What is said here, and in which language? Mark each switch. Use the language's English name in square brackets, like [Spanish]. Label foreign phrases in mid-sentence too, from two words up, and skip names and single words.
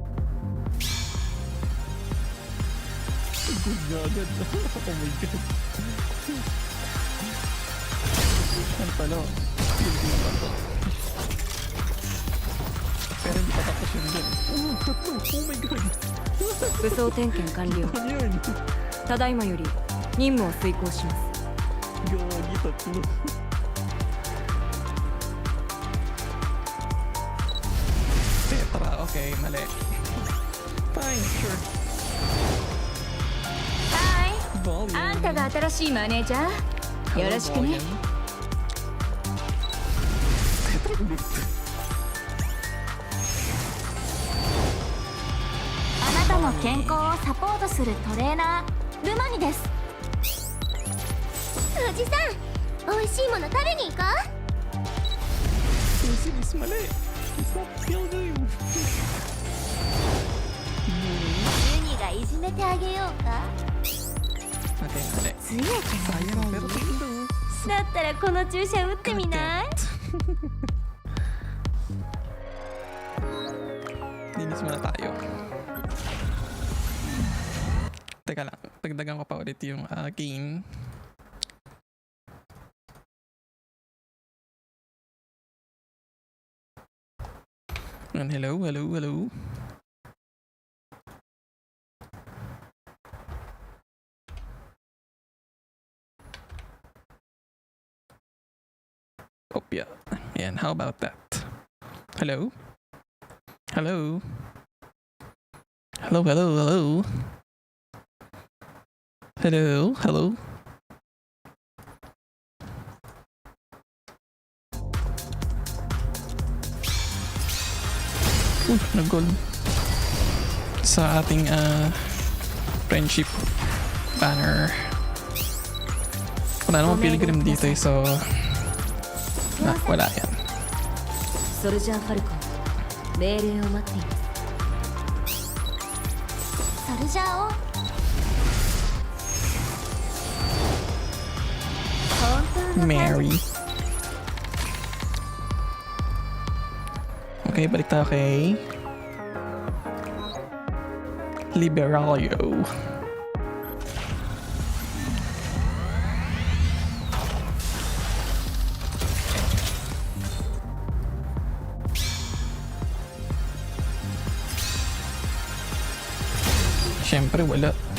[Filipino] Good na agad. [English] Oh my god. [Filipino] pala. Hindi ba to? Pero hindi pa tapos yun dun. Oh, tatlo! [English] Oh my god! [Japanese] 武装点検完了。 [Filipino] Ano yun? [Japanese] ただいまより任務を遂行します。 [Filipino] Gagi, tatlo. Tetra, okay, mali. [English] Fine, sure. [Japanese] はい [Filipino] Volume. [Japanese] あんたが新しいマネージャーよろしくね。 [Filipino] Tetra ulit. [Japanese] あなたの健康をサポートするトレーナールマニです。おじさん美味しいもの食べに行こう。 [Filipino] Sinis, mali. [English] It's not Pilgrim. [Japanese] ユニがいじめてあげようか。 [Filipino] Okay, mali. [Japanese] 強くなり [Filipino] Sayang, [Japanese] た [Filipino] pero [Japanese] い [Filipino] tatlo. [Japanese] だったらこの注射打ってみない？ [Filipino] Linis muna tayo. Teka lang, dagdagan ko pa ulit yung gain. [English] And hello, hello, hello. Oh yeah, and how about that? Hello? Hello? Hello, hello, hello? Hello, hello? [Filipino] Nag-goal sa ating [English] friendship banner. [Filipino] Wala namang pilgrim dito eh, so wala yan. [Japanese] ソルジャーファルコン命令を待っています。ソルジャーを本当の [Filipino] Mary. Okay, balik tayo kay Liberalio. Siyempre wala.